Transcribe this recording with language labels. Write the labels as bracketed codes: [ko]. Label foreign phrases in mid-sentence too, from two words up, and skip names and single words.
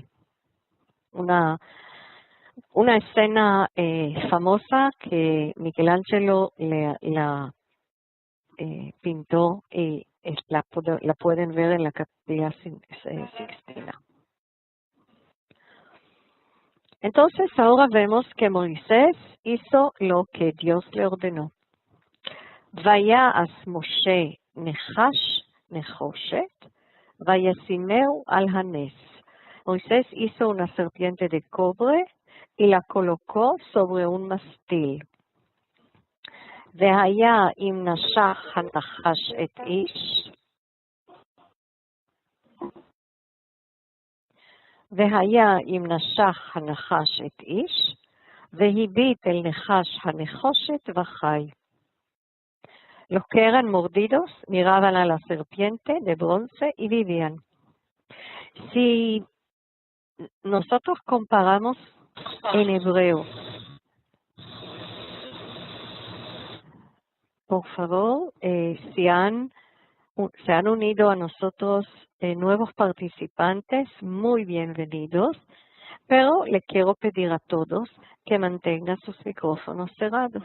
[es] Una escena famosa que Michelangelo la pintó y la pueden ver en la Capilla Sixtina. Entonces ahora vemos que Moisés hizo lo que Dios le ordenó. [he] ויעש משה נחש נחושת, וישימהו על הנס. [es] Moisés hizo una serpiente de cobre y la colocó sobre un mastil. [he] והיה אם נשך הנחש את איש, והיה אם נשך הנחש את איש, והביט אל נחש הנחושת וחי. [es] Los que eran mordidos miraban a la serpiente de bronce y vivían. Si nosotros comparamos en hebreo, por favor, se han unido a nosotros nuevos participantes, muy bienvenidos, pero le quiero pedir a todos que mantengan sus micrófonos cerrados.